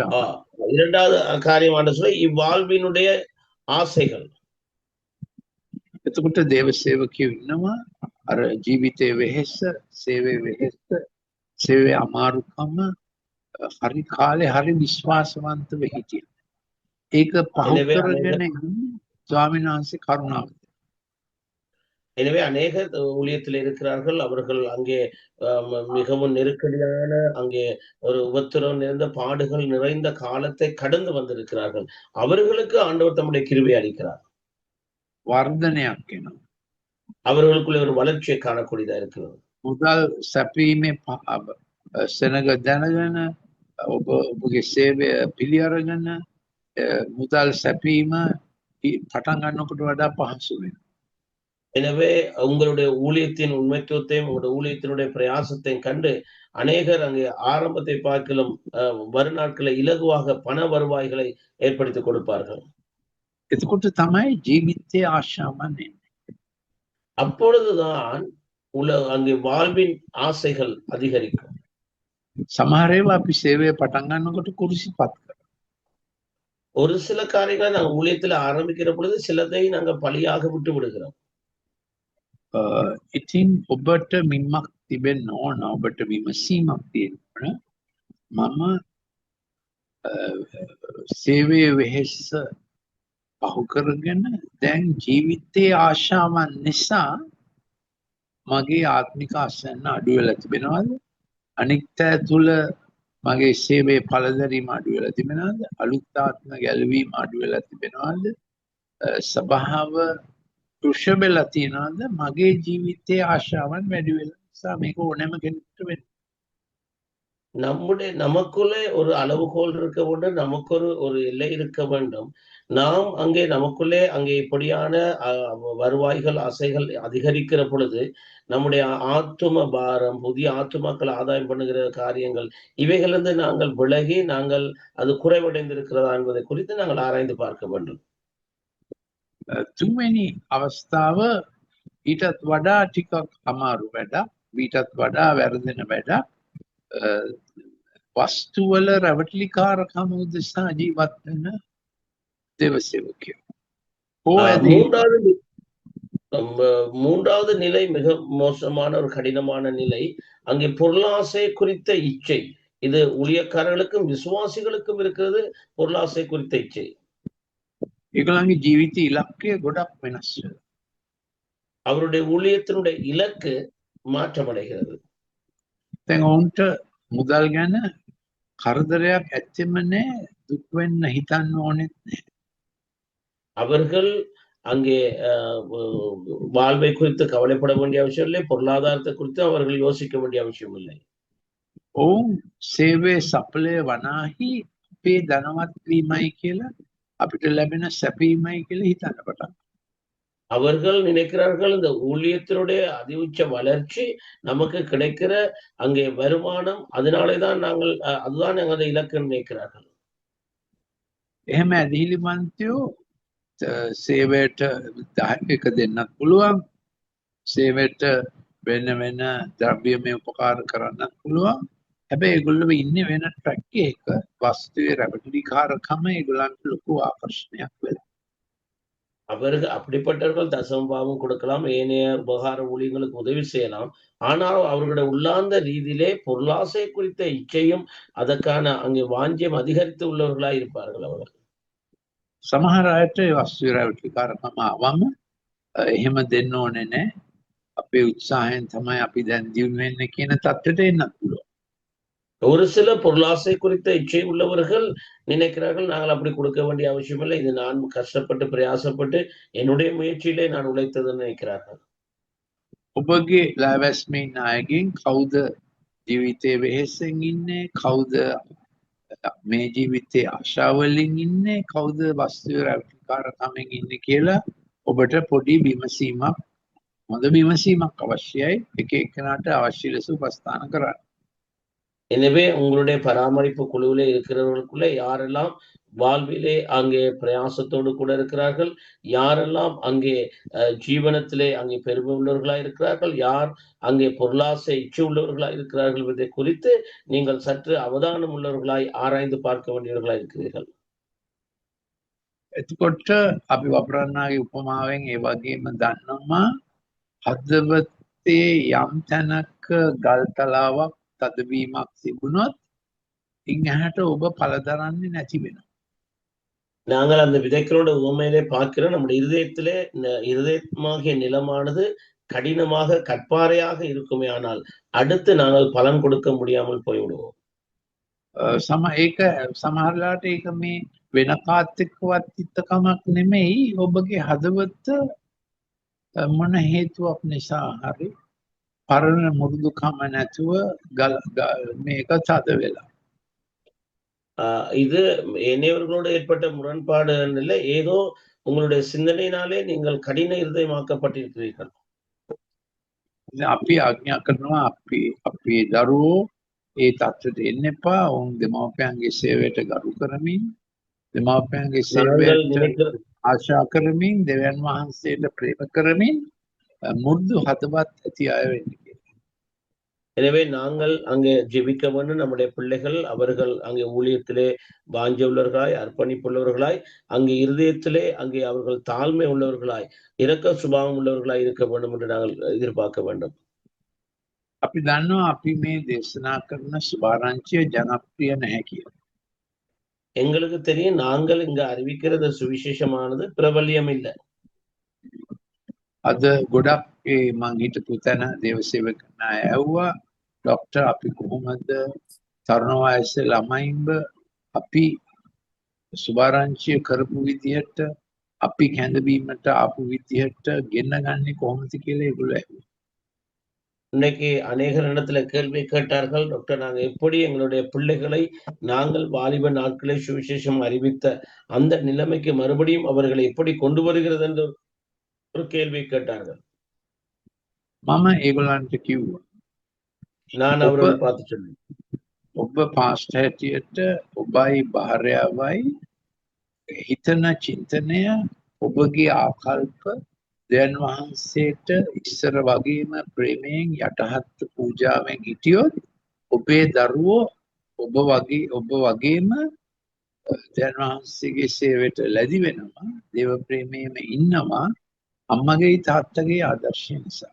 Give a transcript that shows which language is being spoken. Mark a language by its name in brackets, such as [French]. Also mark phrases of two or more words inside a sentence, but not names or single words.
[Tamil] இரண்டாவது காரியமான சொல்ல இவ்வாழ்வினுடைய ஆசைகள். [Sinhala] එතකොට දේව සේවකයෝ ඉන්නවා අර ජීවිතයේ වෙහෙස, සේවයේ වෙහෙස, සේවයේ අමාරුකම හරි කාලේ හරි විශ්වාසවන්තව හිටියා. ඒක පහු කරගෙන ස්වාමීන් වහන්සේ කරුණාව. [Tamil] எனவே அநேக ஊழியத்தில் இருக்கிறார்கள். அவர்கள் அங்கே மிகவும் நெருக்கடியான அங்கே ஒரு உபத்திரம் நிறைந்த பாடுகள் நிறைந்த காலத்தை கடந்து வந்திருக்கிறார்கள். அவர்களுக்கு ஆண்டவர் தம்முடைய கிருபை அளிக்கிறார். [Sinhala] වර්ධනයක් එනවා. [Tamil] அவர்களுக்குள்ள ஒரு வளர்ச்சியை காணக்கூடியதா இருக்கிறது. [Sinhala] මුදල් සැපීමේ සෙනග දැනගෙන ඔබගේ සේවය පිළි අරගෙන මුදල් සැපීම පටන් ගන්නකොට වඩා පහසු වෙනවා. [Tamil] எனவே உங்களுடைய ஊழியத்தின் உண்மைத்துவத்தையும் உங்களுடைய ஊழியத்தினுடைய பிரயாசத்தையும் கண்டு அநேகர் அங்கே ஆரம்பத்தை பார்க்கலும் வருநாட்களை இலகுவாக பண வருவாய்களை ஏற்படுத்தி கொடுப்பார்கள். [Sinhala] එතකොට තමයි ජීවිතයේ ආශාවන් එන්නේ. [Tamil] அப்பொழுதுதான் அங்கே வாழ்வின் ஆசைகள் அதிகரிக்கும். [Sinhala] සමහර ඒවා අපි සේවය පටන් ගන්නකොට කුරුසිපත් කරනවා. [Tamil] ஒரு சில காரியங்களை நாங்கள் ஊழியத்தில் ஆரம்பிக்கிற பொழுது சிலதை நாங்கள் பலியாக விட்டு விடுகிறோம். [Sinhala] ඉතින් ඔබට මින්මක් තිබෙන්න ඕන, ඔබට විමසීමක් තියෙන්න ඕන. මම සේවයේ වෙහෙස පහු කරගෙන දැන් ජීවිතයේ ආශාවන් නිසා මගේ ආත්මික ආසන්න අඩු වෙලා තිබෙනවද? අනිත් අය තුළ මගේ සේවයේ පළදරීම අඩු වෙලා තිබෙනවද? අලුත් ආත්ම ගැලවීම අඩු වෙලා තිබෙනවද? සබාව කුෂ වෙලා තියනවද? මගේ ජීවිතයේ ආශාවන් වැඩි වෙලා නිසා මේක ඕනෑම කෙනෙකුට වෙන්න. [Tamil] நமக்குள்ளே ஒரு அளவுகோல் இருக்க வேண்டும். நமக்கு ஒரு எல்லை இருக்க வேண்டும். நாம் அங்கே நமக்குள்ளே அங்கே இப்படியான வருவாய்கள் ஆசைகள் அதிகரிக்கிற பொழுது நம்முடைய ஆத்தும பாரம், புதிய ஆத்துமாக்கள் ஆதாயம் பண்ணுகிற காரியங்கள் இவைகளிலிருந்து நாங்கள் விலகி நாங்கள் அது குறைவடைந்திருக்கிறதா என்பதை குறித்து நாங்கள் ஆராய்ந்து பார்க்க வேண்டும். [Sinhala] තුන්වෙනි අවස්ථාව ඊටත් වඩා ටිකක් අමාරු වැඩක්, ඊටත් වඩා වැරදෙන වැඩක්. වස්තුවල රැවටිලිකාරකම උදෙසා ජීවත් වෙන දේව සේවකයෝ. [Tamil] மூன்றாவது நிலை மிக மோசமான ஒரு கடினமான நிலை. அங்கே பொருளாசை குறித்த இச்சை. இது ஊழியக்காரர்களுக்கும் விசுவாசிகளுக்கும் இருக்கிறது. பொருளாசை குறித்த இச்சை. [Sinhala] ඒගොල්ලන්ගේ ජීවිත ඉලක්කය ගොඩක් වෙනස් වෙනවා. [Tamil] அவருடைய ஊழியத்தினுடைய இலக்கு மாற்றமடைகிறது. [Sinhala] දැන් ඔවුන්ට මුදල් ගැන කරදරයක් ඇත්තෙම නැහැ, දුක් වෙන්න හිතන්න ඕනෙත් නැහැ. [Tamil] அவர்கள் அங்கே வாழ்வை குறித்து கவலைப்பட வேண்டிய அவசியம் இல்லை. பொருளாதாரத்தை குறித்து அவர்கள் யோசிக்க வேண்டிய அவசியம் இல்லை. [Sinhala] ඔවුන් සේවයේ සඵලය වනාහි අපේ ධනවත් වීමයි කියලා අපිට ලැබෙන සැපීමයි කියලා හිතන්න පටන්. [Tamil] அவர்கள் நினைக்கிறார்கள் இந்த ஊழியத்தினுடைய அதிஉச்ச வளர்ச்சி நமக்கு கிடைக்கிற அங்கே வருமானம், அதனாலேதான் நாங்கள் அதுதான் எங்களது இலக்குன்னு நினைக்கிறார்கள். [Sinhala] එහෙම ඇදහිලිමන්තයෝ සේවයට එක දෙන්නත් පුළුවන්. සේවයට වෙන වෙන ද්‍රව්‍යමය උපකාර කරන්නත් පුළුවන්. හැබැයි ඒගොල්ලෝ ඉන්නේ වෙන ට්‍රැක් එකක. වස්තුවේ රැවටිලිකාරකම ඒගොල්ලන්ට ලොකු ආකර්ෂණයක් වෙලා. [Tamil] அவர்கள் அப்படிப்பட்டவர்கள் தசமபாவம் கொடுக்கலாம், ஏனைய உபகார ஊழியங்களுக்கு உதவி செய்யலாம். ஆனால் அவர்களுடைய உள்ளார்ந்த ரீதியிலே பொருளாசை குறித்த இச்சையும் அதற்கான அங்கே வாஞ்சியம் அதிகரித்து உள்ளவர்களாய் இருப்பார்கள் அவர்கள். [Sinhala] සමහර අයට ඒ වස්තුවේ රැවටිලිකාරකම ආවම එහෙම දෙන්න ඕනේ නැහැ. අපේ උත්සාහයෙන් තමයි අපි දැන් දියුණු වෙන්නේ කියන තත්ත්වයට එන්නත් පුළුවන්. [Tamil] ஒரு சில பொருளாசை குறித்த இச்சை உள்ளவர்கள் நினைக்கிறார்கள், நாங்கள் அப்படி கொடுக்க வேண்டிய அவசியம் இல்லை, இது நான் கஷ்டப்பட்டு பிரயாசப்பட்டு என்னுடைய முயற்சியிலே நான் உழைத்ததுன்னு நினைக்கிறார்கள். [Sinhala] ඔබගේ ලෑවැස්මේ ඉන්න අයගෙන් කවුද ජීවිතේ වෙහෙසෙන් ඉන්නේ, කවුද මේ ජීවිතේ ආශාවලින් ඉන්නේ, කවුද වස්තුවේ රැවටිලිකාරකමෙන් ඉන්නේ කියලා ඔබට පොඩි විමසීමක්, හොඳ විමසීමක් අවශ්‍යයි. එක එක්කෙනාට අවශ්‍ය ලෙස උපස්ථාන කරන්න. [Tamil] எனவே உங்களுடைய பராமரிப்பு குழுவிலே இருக்கிறவர்களுக்குள்ளே யாரெல்லாம் வாழ்விலே அங்கே பிரயாசத்தோடு கூட இருக்கிறார்கள், யாரெல்லாம் அங்கே ஜீவனத்திலே அங்கே பெருமை உள்ளவர்களாய் இருக்கிறார்கள், யார் அங்கே பொருளாசை இச்சை உள்ளவர்களாய் இருக்கிறார்கள் என்பதை குறித்து நீங்கள் சற்று அவதானம் உள்ளவர்களாய் ஆராய்ந்து பார்க்க வேண்டியவர்களாய் இருக்கிறீர்கள். [Sinhala] එතකොට අපි වපරන්නාගේ උපමාවෙන් ඒ වගේම දන්නවා හදවතේ යම් තැනක ගල් තලාවක් තදවීමක් තිබුණොත් ඉන් එහාට ඔබ පළ දරන්නේ නැති වෙනවා. [Tamil] நாங்கள் அந்த விதைக்கிறோட உவமையிலே பார்க்கிறோம், நம்முடைய இருதயத்திலே இருதயமாகிய நிலமானது கடினமாக கற்பாறையாக இருக்குமே, ஆனால் அடுத்து நாங்கள் பலன் கொடுக்க முடியாமல் போய்விடுவோம். [Sinhala] ඒක සමහරලාට ඒක මේ වෙන කාත් එක්කවත් තිත්තකමක් නෙමෙයි, ඔබගේ හදවත මොන හේතුවක් නිසා හරි පරණ මුරුදුකම නැතුව මේක තද වෙලා. [Tamil] இது என்னையவர்களோடு ஏற்பட்ட முரண்பாடு இல்லை, ஏதோ உங்களுடைய சிந்தனையினாலே நீங்கள் கடின இருதயமாக்கப்பட்டிருக்கிறீர்கள். [Sinhala] අපි ආඥා කරනවා අපි දරුවෝ ඒ තත්ත්වයට එන්න එපා. ඔවුන් දෙමාපියන්ගේ සේවයට ගරු කරමින්, දෙමාපියන්ගේ සේවයට ආශා කරමින්, දෙවියන් වහන්සේට ප්‍රේම කරමින් මුරුදු හදවත් ඇති අය වෙන්න කියලා. [Tamil] எனவே நாங்கள் அங்கே ஜெபிக்க வேண்டும், நம்முடைய பிள்ளைகள் அவர்கள் அங்கே ஊழியத்திலே வாஞ்ச உள்ளவர்களாய், அர்ப்பணிப்புள்ளவர்களாய், அங்கே இருதயத்திலே அங்கே அவர்கள் தாழ்மை உள்ளவர்களாய், இரக்க சுபாவம் உள்ளவர்களாய் இருக்க வேண்டும் என்று நாங்கள் எதிர்பார்க்க வேண்டும். [Sinhala] අපි දන්නවා අපි මේ දේශනා කරන සුභාරංචිය ජනප්‍රිය නැහැ කියලා. [Tamil] எங்களுக்கு தெரியும் நாங்கள் இங்க அறிவிக்கிறது சுவிசேஷமானது பிரபல்யம் இல்லை. [Sinhala] අද ගොඩක් මං හිටපු තැන දේවසේවක කරන අය ඇහුවා, ડોක්ටර් අපි කොහොමද තරුණ වයසේ ළමයින්ව අපි සුභාරංචිය කරපු විදිහට, අපි කැඳවීමට ආපු විදිහට ගෙන්න ගන්නේ කොහොමද කියලා ඒගොල්ලෝ ඇහුවා. [Tamil] இன்னைக்கு அநேகர் இடத்துல கேள்வி கேட்டார்கள், டாக்டர் நாங்க எப்படி எங்களுடைய பிள்ளைகளை நாங்கள் வாலிப நாட்களை சுவிசேஷம் அறிவித்த அந்த நிலைமைக்கு மறுபடியும் அவர்களை எப்படி கொண்டு வருகிறது என்று ஒரு கேள்வி கேட்டார்கள். [Sinhala] මම ඒගොල්ලන්ට කිව්වා, [Tamil] நான் அவர்களை பார்த்து சொன்னேன், [Sinhala] ඔබ පාස්ටර් හැටියට ඔබයි භාර්යාවයි හිතන චින්තනය, ඔබගේ ආකල්ප දෙවියන් වහන්සේට ඉස්සර වගේම ප්‍රේමයෙන් යටහත් පූජාවෙන් හිටියොත් ඔබේ දරුවෝ ඔබ වගේම දෙවියන් වහන්සේගේ සේවයට ලැබි වෙනවා, දේව ප්‍රේමයේම ඉන්නවා, අම්මගේ තාත්තගේ ආදර්ශය නිසා.